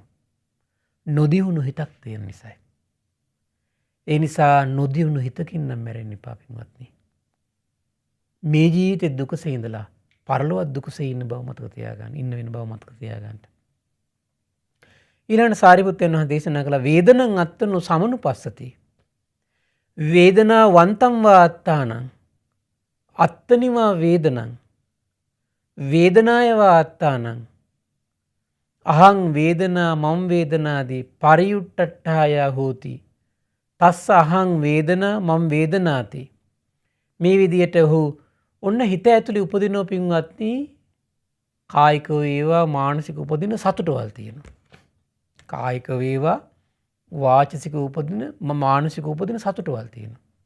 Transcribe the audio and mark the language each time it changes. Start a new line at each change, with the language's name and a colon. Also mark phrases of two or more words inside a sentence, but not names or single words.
Sinhala: නොදියුණු හිතක් තියෙන නිසායි. ඒ නිසා නොදියුණු හිතකින් නම් මැරෙන්න එපා පින්වත්නි. මේ ජීවිතේ දුකසේ ඉඳලා පරලොවත් දුකසේ ඉන්න බව මතක තියාගන්න. ඉන්න වෙන බව මතක තියාගන්න. ඊළඟ සාරිපුත්‍රයන් වහන්සේ දේශනා කළ
Pali: වේදනං අත්තනෝ සමනුපස්සති. වේදනා වන්තං වා අත්තානං අත්තනිවා වේදනං වේදනාය වා අත්තානං අහං වේදනා මම් වේදනාදී පරියුට්ටඨාය හෝති. තස්ස අහං වේදනා මම් වේදනාති.
Sinhala: මේ විදියට ඔහු ඔන්න හිත ඇතුලේ උපදිනව පින්වත්නි කායික වේවා මානසික උපදින සතුටවල් තියෙනවා. කායික වේවා වාචසික උපදින මානසික උපදින සතුටවල් තියෙනවා.